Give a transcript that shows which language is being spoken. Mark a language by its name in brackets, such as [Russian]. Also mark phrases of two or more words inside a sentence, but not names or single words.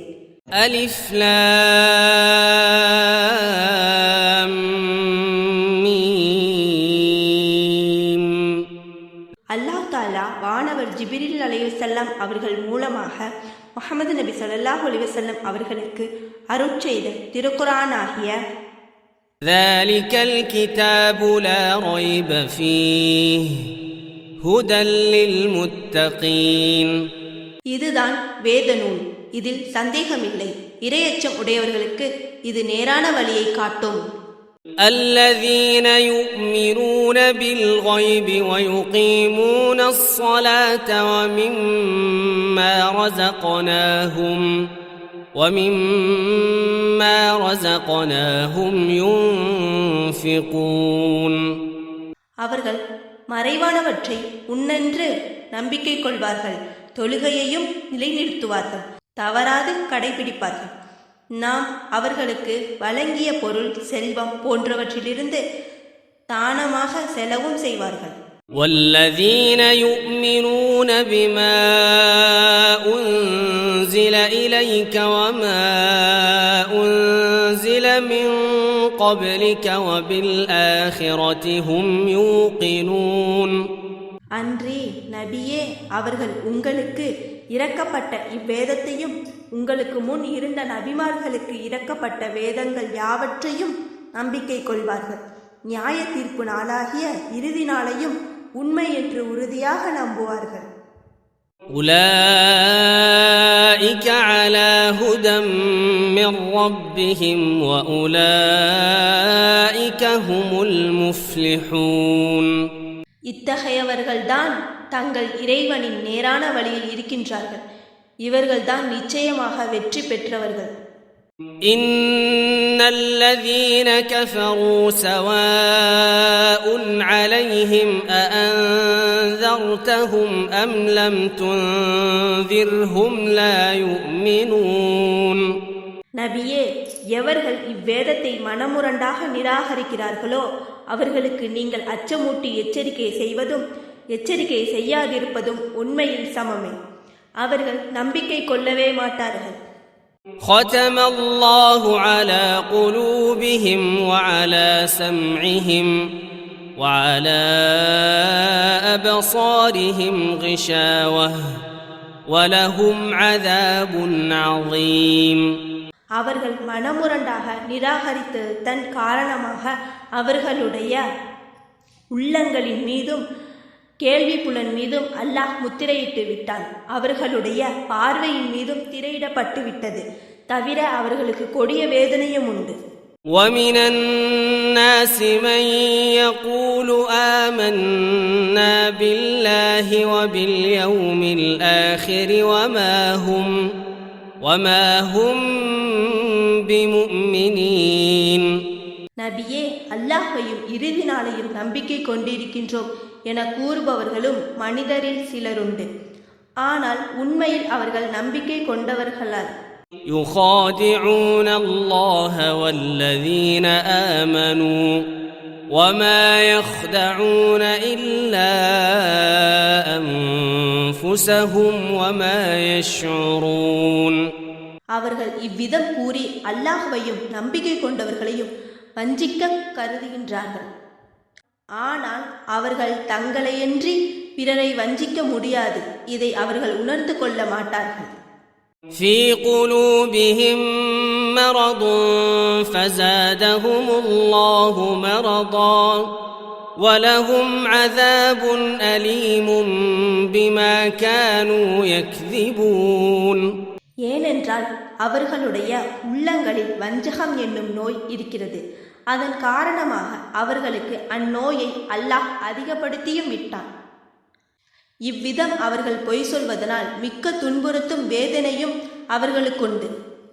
[Arabic] الم. [Tamil] அல்லாஹ் தஆலா வானவர் ஜிப்ரீல் அலைஹிஸ்ஸலாம் அவர்கள் மூலமாக முஹம்மது நபி [Arabic] صلى الله عليه وسلم [Tamil] அவர்களுக்கு அருட்செய்த திருக்குர்ஆனாகிய [Arabic] ذلك الكتاب لا ريب فيه هدى للمتقين. [Tamil] இதுதான் வேத நூல், இதில் சந்தேகமில்லை, இறையச்சம் உடையவர்களுக்கு இது நேரான வழியை காட்டும். [Arabic] الذين يؤمنون بالغيب ويقيمون الصلاة ومما رزقناهم ينفقون. [Tamil] அவர்கள் மறைவானவற்றை உன்னென்று நம்பிக்கை கொள்வார்கள், தொழுகையையும் நிலைநிறுத்துவார்கள், தவறாது கடைபிடிப்பார்கள். நாம் அவர்களுக்கு வழங்கிய பொருள், செல்வம் போன்றவற்றிலிருந்து தானமாக செலவும் செய்வார்கள். [Arabic] والذين يؤمنون بما أنزل إليك وما أنزل من قبلك وبالآخرة هم يوقنون. [Tamil] அன்றி நபியே, அவர்கள் உங்களுக்கு இறக்கப்பட்ட இவ்வேதத்தையும் உங்களுக்கு முன் இருந்த நபிமார்களுக்கு இறக்கப்பட்ட வேதங்கள் யாவற்றையும் நம்பிக்கை கொள்வார்கள். நியாய தீர்ப்பு நாளாகிய இறுதி நாளையும் உண்மை என்று உறுதியாக நம்புவார்கள். [Arabic] أولئك على هدى من ربهم وأولئك هم المفلحون. [Tamil] இத்தகையவர்கள்தான் தங்கள் இறைவனின் நேரான வழியில் இருக்கின்றார்கள், இவர்கள்தான் நிச்சயமாக வெற்றி பெற்றவர்கள். [Arabic] إن الذين كفروا سواء عليهم أأنذرتهم أم لم تنذرهم لا يؤمنون. [Tamil] நபியே, எவர்கள் இவ்வேதத்தை மனமுரண்டாக நிராகரிக்கிறார்களோ அவர்களுக்கு நீங்கள் அச்சமூட்டி எச்சரிக்கை செய்வதும் எச்சரிக்கை செய்யாதிருப்பதும் உண்மையில் சமமே. அவர்கள் நம்பிக்கை கொள்ளவே மாட்டார்கள். [Arabic] ختم الله على قلوبهم وعلى سمعهم وعلى أبصارهم غشاوة ولهم عذاب عظيم. [Tamil] அவர்கள் மனமுரண்டாக நிராகரித்து தன் காரணமாக அவர்களுடைய உள்ளங்களின் மீதும் கேள்வி புலன் மீதும் அல்லாஹ் முத்திரையிட்டு விட்டான். அவர்களுடைய பார்வையின் மீதும் திரையிடப்பட்டு விட்டது. தவிர அவர்களுக்கு கொடிய வேதனையும் உண்டு. [Arabic] وَمِنَ النَّاسِ مَن يَقُولُ آمَنَّا بِاللَّهِ وَبِالْيَوْمِ الْآخِرِ وَمَا هُمْ بِمُؤْمِنِينَ. [Tamil] நபியே, அல்லாஹ்வையும் இறுதி நாளையும் நம்பிக்கை கொண்டிருக்கின்றோம் என கூறுபவர்களும் மனிதரில் சிலருண்டு. ஆனால் உண்மையில் அவர்கள் நம்பிக்கை கொண்டவர்களால். [Arabic] يخادعون الله والذين آمنوا وما يخدعون إلا أنفسهم وما يشعرون. [Tamil] அவர்கள் இவ்விதம் கூறி அல்லாஹ்வையும் நம்பிக்கை கொண்டவர்களையும் வஞ்சிக்க கருதுகின்றார்கள். ஆனால் அவர்கள் தங்களையன்றி பிறரை வஞ்சிக்க முடியாது. இதை அவர்கள் உணர்ந்து கொள்ள மாட்டார்கள். [Arabic] في قلوبهم مرض فزادهم الله مرضا ولهم عذاب أليم بما كانوا يكذبون. [Tamil] ஏனென்றால் அவர்களுடைய உள்ளங்களில் வஞ்சகம் என்னும் நோய் இருக்கிறது. அதன் காரணமாக அவர்களுக்கு அந்நோயை அல்லாஹ் அதிகப்படுத்தியும் விட்டான். இவ்விதம் அவர்கள் பொய் சொல்வதனால் மிக்க துன்புறுத்தும் வேதனையும் அவர்களுக்குண்டு.